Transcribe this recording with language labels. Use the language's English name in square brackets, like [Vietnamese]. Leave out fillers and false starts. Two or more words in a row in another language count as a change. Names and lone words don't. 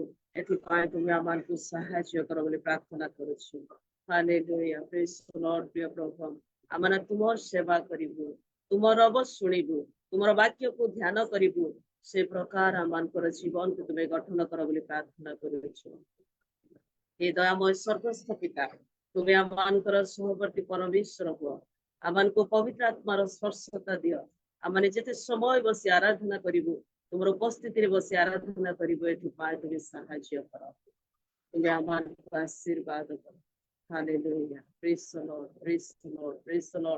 [Odia] ଏଥିପାଇଁ ତୁମେ ଆମମାନଙ୍କୁ ସାହାଯ୍ୟ କର ବୋଲି ପ୍ରାର୍ଥନା କରୁଛୁ। [English] Hallelujah, praise the Lord. [Odia] ପ୍ରିୟ ପ୍ରଭୁ, ଆମମାନେ ତୁମର ସେବା କରିବୁ, ତୁମର ଶୁଣିବୁ, ତୁମର ବାକ୍ୟକୁ ଧ୍ୟାନ କରିବୁ। ସେ ପ୍ରକାର ଆମମାନଙ୍କର ଜୀବନକୁ ତୁମେ ଗଠନ କର ବୋଲି ପ୍ରାର୍ଥନା କରୁଛୁ। ହେ ଦୟାମୟ ସ୍ୱର୍ଗସ୍ଥ ପିତା, ତୁମେ ଆମମାନଙ୍କର ସହବର୍ତ୍ତୀ ପରମେଶ୍ୱର ହୁଅ, ଆମମାନଙ୍କୁ ପବିତ୍ର ଆତ୍ମାର ସ୍ପର୍ଶତା ଦିଅ। ଆମମାନେ ଯେତେ ସମୟ ବସି ଆରାଧନା କରିବୁ, ତୁମର ଉପସ୍ଥିତିରେ ବସି ଆରାଧନା କରିବୁ, ଏଥିପାଇଁ ତୁମେ ସାହାଯ୍ୟ କର, ତୁମେ ଆମମାନଙ୍କୁ ଆଶୀର୍ବାଦ କର। [English] Hallelujah, praise the Lord, praise the Lord, praise the Lord.